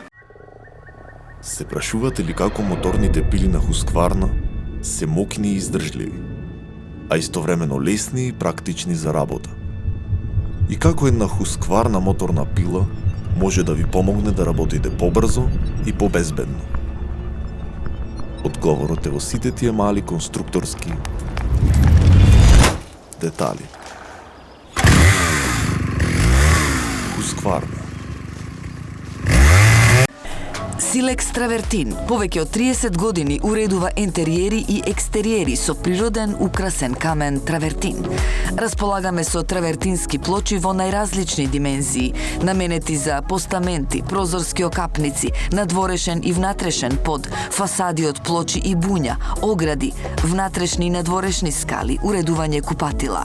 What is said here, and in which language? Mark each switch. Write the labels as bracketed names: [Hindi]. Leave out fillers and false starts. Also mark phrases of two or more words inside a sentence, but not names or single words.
[Macedonian] Се прашувате ли како моторните пили на Husqvarna се мокни и издржливи, а истовремено лесни и практични за работа? И како една Husqvarna моторна пила може да ви помогне да работите побрзо и побезбедно? Одговорот е во сите тие мали конструкторски детали. Husqvarna. Silex Travertin, повеќе од 30 години уредува ентериери и екстериери со природен украсен камен Травертин. Располагаме со травертински плочи во најразлични димензии, наменети за постаменти, прозорски окапници, надворешен и внатрешен под, фасади од плочи и буња, огради, внатрешни и надворешни скали, уредување купатила.